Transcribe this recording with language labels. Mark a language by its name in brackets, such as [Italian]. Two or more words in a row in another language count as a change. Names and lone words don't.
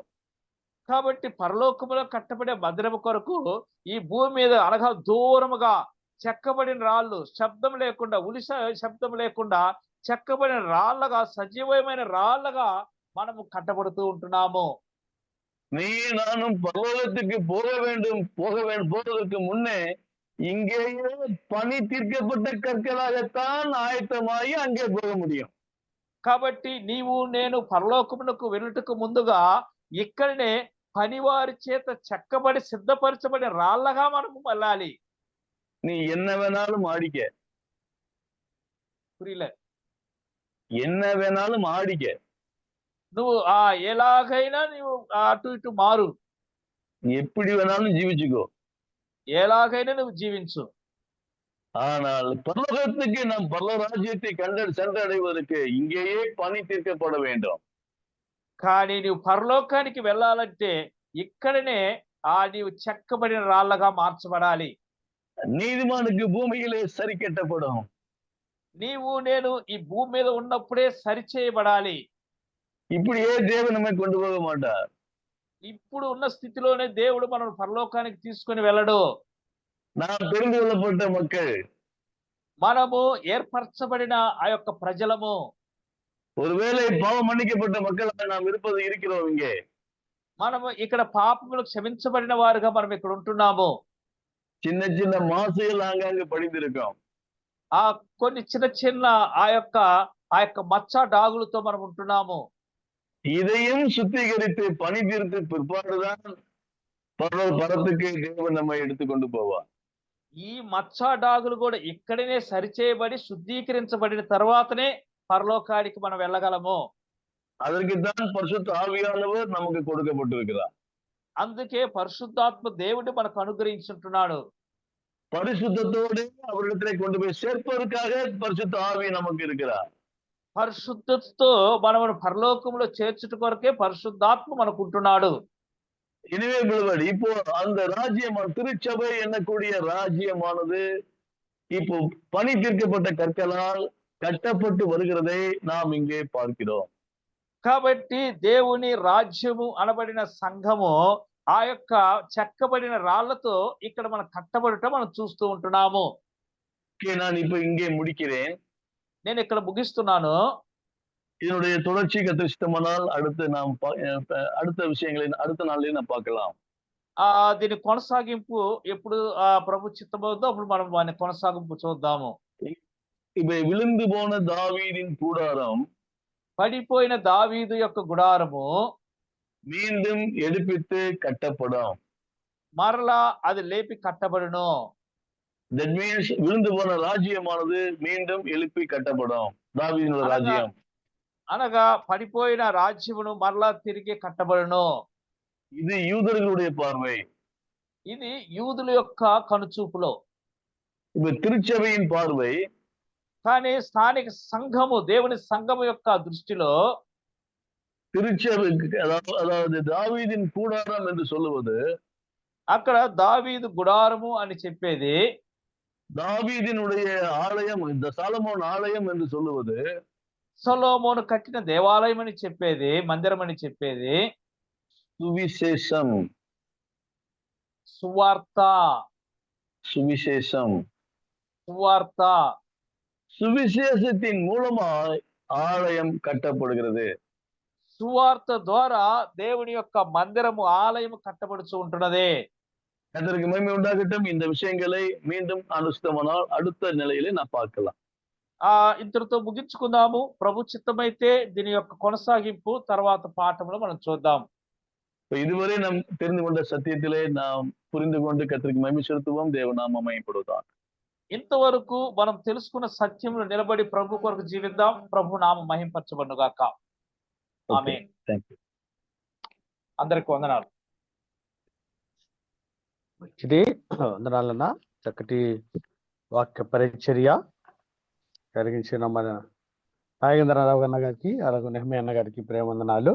[Telugu] కాబట్టి పరలోకములో కట్టబడే మందిరము కొరకు ఈ భూమి మీద అనగా దూరముగా చెక్కబడిన రాళ్ళు, శబ్దం లేకుండా, ఉలిస శబ్దం లేకుండా చెక్కబడిన రాళ్ళగా, సజీవమైన రాళ్ళగా మనము కట్టబడుతూ ఉంటున్నాము. [Tamil] நீ நானும் பரலோகத்துக்கு போவதற்கு முன்னே இங்கேயே பணி தீர்க்கப்பட்ட கற்களாகத்தான் ஆயத்தமாகி அங்கே போக முடியும். [Telugu] కాబట్టి నీవు నేను పరలోకమునకు వెళ్ళుటకు ముందుగా ఇక్కడనే పనివారి చేత చెక్కబడి సిద్ధపరచబడిన రాళ్ళగా మనము వెళ్ళాలి. [Tamil] நீ என்ன வேணாலும் ஆடிக்க, புரியல, என்ன வேணாலும் ஆடிக்க, [Telugu] నువ్వు ఎలాగైనా నువ్వు అటు ఇటు మారు, [Tamil] எப்படி வேணாலும் ஜீவிச்சுக்கோ, [Telugu] ఎలాగైనా నువ్వు జీవించు. [Tamil] ஆனால் பரலோகத்துக்கு நாம் பரலோக ராஜ்யத்தை சென்றடைவதற்கு இங்கேயே பணி தீர்க்கப்பட வேண்டும். [Telugu] కానీ నువ్వు పరలోకానికి వెళ్ళాలంటే ఇక్కడనే నీవు చెక్కబడిన రాళ్ళగా మార్చబడాలి. [Tamil] நீதிமானுக்கு பூமியிலே சரி கட்டப்படும். [Telugu] నీవు నేను ఈ భూమి మీద ఉన్నప్పుడే సరిచేయబడాలి. [Tamil] இப்படியே தேவன் நம்மை கொண்டு போக மாட்டார். [Telugu] ఇప్పుడు ఉన్న స్థితిలోనే దేవుడు మనం పరలోకానికి తీసుకొని వెళ్ళడు. [Tamil] நாம் தெரிந்து கொள்ளப்பட்ட மக்கள், [Telugu] మనము ఏర్పరచబడిన ఆ యొక్క ప్రజలము. [Tamil] ஒருவேளை பாவம் மன்னிக்கப்பட்ட மக்களாக நாம் இருக்கிறோம். இங்கே [Telugu] మనము ఇక్కడ పాపములు క్షమించబడిన వారుగా మనం ఇక్కడ ఉంటున్నాము. [Tamil] சின்ன சின்ன மாசுகள் ஆங்காங்கே படிந்திருக்கோம். [Telugu] కొన్ని చిన్న చిన్న ఆ యొక్క మచ్చ డాగులతో మనం ఉంటున్నాము. [Tamil] இதையும் சுத்திகரித்து பணி தீர்த்து பிற்பாடுதான் பரத்துக்கு தேவன் நம்மை எடுத்துக்கொண்டு போவார். [Telugu] ఈ మచ్చ డాగులు కూడా ఇక్కడనే సరిచేయబడి శుద్ధీకరించబడిన తర్వాతనే పరలోకానికి మనం వెళ్ళగలము. [Tamil] அதற்குத்தான் பரிசுத்த ஆவியானவர் நமக்கு கொடுக்கப்பட்டிருக்கிறார். [Telugu] అందుకే పరిశుద్ధాత్మ దేవుడు మనకు అనుగ్రహించుంటున్నాడు. [Tamil] பரிசுத்தத்தோடு அவரிடத்திலே கொண்டு போய் சேர்ப்பதற்காக பரிசுத்த ஆவி நமக்கு இருக்கிறார். [Telugu] పరిశుద్ధతతో మనము పరలోకంలో చేర్చుట కొరకే పరిశుద్ధాత్మ మనకు ఉంటున్నాడు. [Tamil] எனவே பிள்ளைகள், இப்போ அந்த ராஜ்யம், திருச்சபை என்னக்கூடிய ராஜ்யமானது இப்போ பணி தீர்க்கப்பட்ட கற்களால் கட்டப்பட்டு வருகிறதை நாம் இங்கே பார்க்கிறோம். [Telugu] కాబట్టి దేవుని రాజ్యము అనబడిన సంఘము ఆ యొక్క చెక్కబడిన రాళ్లతో ఇక్కడ మనం కట్టబడట మనం చూస్తూ ఉంటున్నాము. [Tamil] நான் இப்ப இங்கே முடிக்கிறேன். [Telugu] నేను ఇక్కడ ముగిస్తున్నాను. [Tamil] இதனுடைய தொடர்ச்சி கத்திரிஷ்டமானால் அடுத்து நாம் அடுத்த விஷயங்களை அடுத்த நாளிலே நாம் பார்க்கலாம். [Telugu] దీని కొనసాగింపు ఎప్పుడు ప్రభు చిత్తమవుతుందో అప్పుడు మనం వాని కొనసాగింపు చూద్దాము. [Tamil] இப்ப விழுந்து போன தாவீதின் கூடாரம், [Telugu] పడిపోయిన దావీదు యొక్క గుడారము [Tamil] மீண்டும் எடுப்பித்து கட்டப்படும். [Telugu] మరలా అది లేపి కట్టబడును. [English] That means [Tamil] விழுந்து போன ராஜ்யமானது மீண்டும் எழுப்பி கட்டப்படும். தாவீதின் ராஜ்யம் [Telugu] అనగా పడిపోయిన రాజ్యమును మరలా తిరిగి కట్టబడును. [Tamil] இது யூதர்களுடைய பார்வை. [Telugu] ఇది యూదుల యొక్క కనుచూపులో. [Tamil] இப்ப திருச்சபையின் பார்வை, [Telugu] కానీ స్థానిక సంఘము, దేవుని సంఘము యొక్క దృష్టిలో [Tamil] திருச்சபை அதாவது தாவீதின் கூடாரம் என்று சொல்லுவது, [Telugu] అక్కడ దావీదు గుడారము అని చెప్పేది, [Tamil] தாவீதினுடைய ஆலயம், இந்த சாலமோன் ఆలయం என்று சொல்லுவது, [Telugu] సొలొమోను కట్టిన దేవాలయం అని చెప్పేది, మందిరం అని చెప్పేది, [Tamil] சுவிசேஷம், [Telugu] సువార్త, [Tamil] சுவிசேஷம், [Telugu] సువార్త. [Tamil] சுவிசேஷத்தின் மூலமாய் ஆலயம் கட்டப்படுகிறது. [Telugu] సువార్త ద్వారా దేవుని యొక్క మందిరము, ఆలయము కట్టబడుచు ఉంటున్నది. [Tamil] கர்த்தருக்கு மகிமை உண்டாகட்டும். இந்த விஷயங்களை மீண்டும் அனுஷ்டமானால் அடுத்த நிலையிலே நான் பார்க்கலாம். [Telugu] ఇంతటితో ముగించుకుందాము. ప్రభు చిత్తమైతే దీని యొక్క కొనసాగింపు తర్వాత పాఠంలో మనం చూద్దాం. [Tamil] இதுவரை நாம் தெரிந்து கொண்ட சத்தியத்திலே நாம் புரிந்து கொண்டு கர்த்தருக்கு மகிமை செலுத்துவோம். தேவநாமம் மகிமைப்படுவதாக. [Telugu] ఇంతవరకు మనం తెలుసుకున్న సత్యంలో నిలబడి ప్రభు కొరకు జీవిద్దాం. ప్రభు నామం మహింపరచబడును గాక. ఆమేన్. అందరికి వందనాలు. మంచిది, వందనాలన్న. చక్కటి వాక్య పరిచర్య కలిగించిన మన నాగేంద్రరావు అన్న గారికి, అలాగే నెహ్మీ అన్న గారికి ప్రేమందనాలు.